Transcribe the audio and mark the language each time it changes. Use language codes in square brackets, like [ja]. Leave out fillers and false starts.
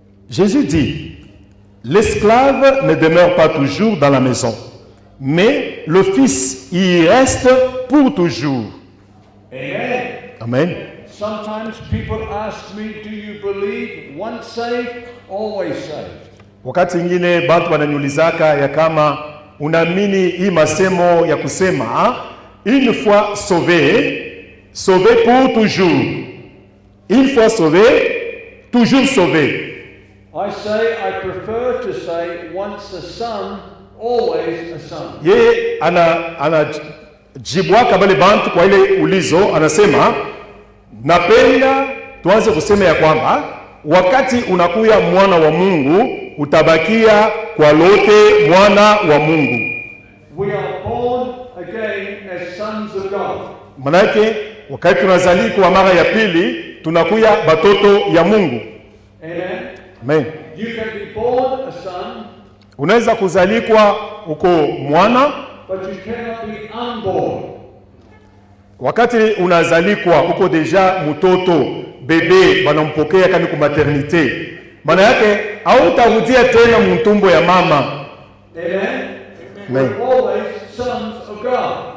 [fr] Jésus dit, l'esclave ne demeure pas toujours dans la maison, mais le fils y reste pour toujours. Amen. Amen. [en] Sometimes people ask me, do you believe once saved, always saved? [sw] Wakati ingine bantu wananiulizaka ya kama unaamini hii masemo ya kusema [fr] une fois sauvé, sauvé pour toujours. Une fois sauvé, toujours sauvé. [en] I say I prefer to say once a son, always a son. [sw] Yeye anajibwaka bale bantu kwa ile ulizo, anasema napenda tuanze kusema ya kwamba wakati unakuya mwana wa Mungu utabakia kwa lote mwana wa Mungu. [en] We are born again as sons of God. [sw] Manake wakati tunazaliwa mara ya pili tunakuya batoto ya Mungu. Amen. Amen. [en] You can be born a son, [sw] Unaweza kuzalikwa uko mwana, [en] but you cannot be unborn. [sw] wakati unazalikwa uko deja mtoto, bebe banampokea kani ku maternite. Maana yake hautarudia tena mtumbo ya mama. Amen. Amen. [en] We're always sons of God.